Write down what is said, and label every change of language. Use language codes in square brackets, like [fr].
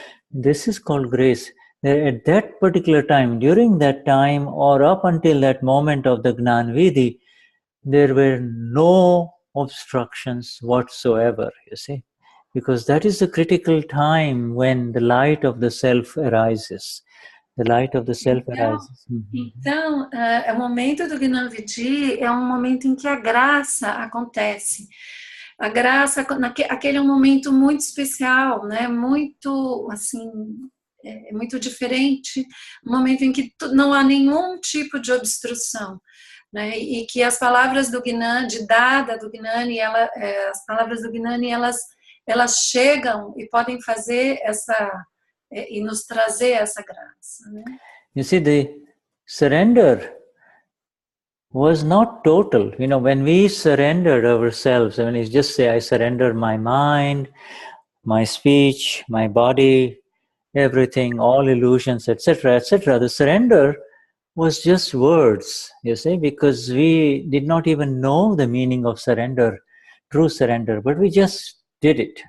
[en] This is called grace. At that particular time, during that time or up until that moment of the Gnan Vidhi, there were no obstructions whatsoever, you see. Because that is the critical time when the light of the self arises. The light of the self arises. [pt] Então, o momento do Gnani é um momento em que a graça acontece. A graça, aquele é um momento muito especial, né? Muito, assim, muito diferente. Um momento em que não há nenhum tipo de obstrução, né? E que as palavras do Gnani, de Dada, do Gnani, as palavras do Gnani, elas chegam e podem fazer e nos trazer essa graça, né? [en] You see, the surrender was not total. You know, when we surrendered ourselves, when you just say, I surrender my mind, my speech, my body, everything, all illusions, etc., etc., the surrender was just words, you see, because we did not even know the meaning of surrender, true surrender, but we just did it.